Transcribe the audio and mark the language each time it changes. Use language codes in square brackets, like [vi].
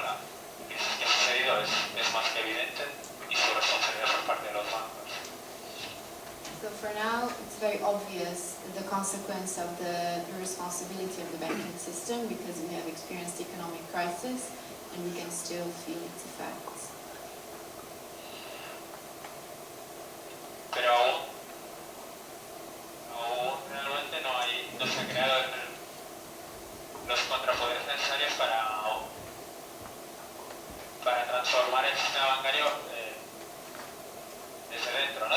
[es] La crisis que ha sucedido es más que evidente, y su responsabilidad por parte de los bancos. [en] So for now, it's very obvious the consequence of the responsibility of the banking system, because we have experienced economic crisis and we can still feel its effects. [es] Pero aún realmente no se han creado los contrapoderes necesarios para transformar el sistema bancario desde dentro, ¿no?